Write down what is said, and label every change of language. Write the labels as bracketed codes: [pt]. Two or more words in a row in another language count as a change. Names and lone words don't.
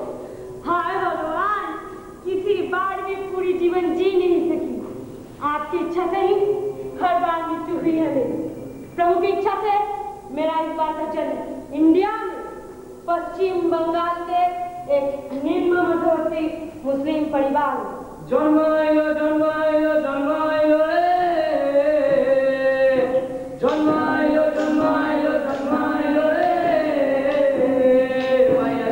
[hi] हाय भगवान, किसी बार भी पूरी जीवन जी नहीं सकी। आपकी इच्छा से ही हर बार मृत्यु हुई है मेरी। प्रभु की इच्छा से मेरा इस बार का जन्म इंडिया में पश्चिम बंगाल के एक निम्न मध्यवर्ती मुस्लिम परिवार में। [ne] जन्मायो जन्मायो जन्मायो रे, जन्मायो जन्मायो जन्मायो रे, माया